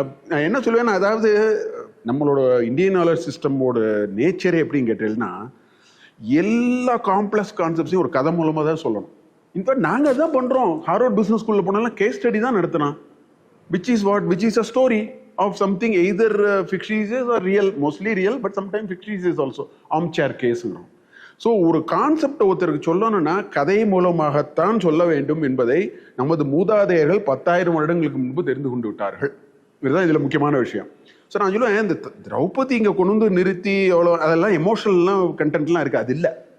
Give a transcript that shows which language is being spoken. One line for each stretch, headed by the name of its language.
Tamil: நான் என்ன சொல்லுவேன்னா, அதாவது நம்மளோட இந்தியன் நாலேஜ் சிஸ்டமோட நேச்சரே எப்படின்னு கேட்டீங்கன்னா, எல்லா காம்ப்ளெக்ஸ் கான்செப்ட்ஸையும் ஒரு கதை மூலமாக தான் சொல்லணும். இன்ஃபேக்ட் நாங்கள் அதான் பண்ணுறோம். ஹார்வர்ட் பிஸ்னஸ் ஸ்கூலில் போனாலும் கேஸ் ஸ்டடி தான் நடத்தினோம்.
English: Which is a story of something either fictitious or real, mostly real, but sometimes fictitious also. Armchair case.
Tamil: So ஒரு கான்செப்ட் ஒருத்தருக்கு சொல்லணும்னா கதை மூலமாகத்தான் சொல்ல வேண்டும் என்பதை நமது மூதாதையர்கள் 10,000 வருடங்களுக்கு முன்பு தெரிந்து கொண்டு விட்டார்கள். இதுதான் இதில் முக்கியமான விஷயம். ஸோ நான் சொல்லுவேன், இந்த திரௌபதி இங்கே கொண்டு வந்து நிறுத்தி எவ்வளோ அதெல்லாம் எமோஷனல்லாம் கண்டென்ட்லாம் இருக்குது, அது இல்லை.